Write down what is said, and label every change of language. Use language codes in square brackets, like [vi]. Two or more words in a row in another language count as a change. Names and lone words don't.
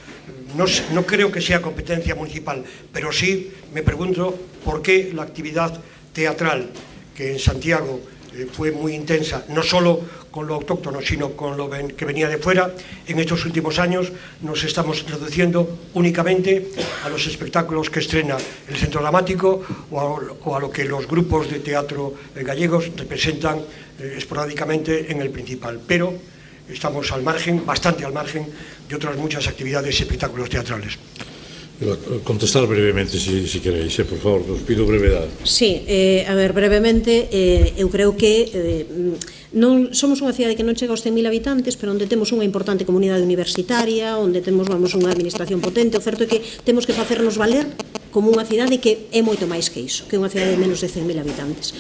[es] No creo que sea competencia municipal, pero sí me pregunto por qué la actividad teatral, que en Santiago fue muy intensa, no solo con lo autóctono, sino con lo que venía de fuera, en estos últimos años nos estamos reduciendo únicamente a los espectáculos que estrena el Centro Dramático o a lo que los grupos de teatro gallegos representan esporádicamente en el principal. Pero estamos al margen, bastante al margen, de otras muchas actividades y espectáculos teatrales. Contestar brevemente, si queréis, por favor, os pido brevedade. [gl] Sí, a ver, brevemente, eu creo que non somos unha cidade que non chega aos 100.000 habitantes, pero onde temos unha importante comunidade universitaria, onde temos, unha administración potente. O certo é que temos que facernos valer como unha cidade que é moito máis que iso, que é unha cidade de menos de 100.000 habitantes.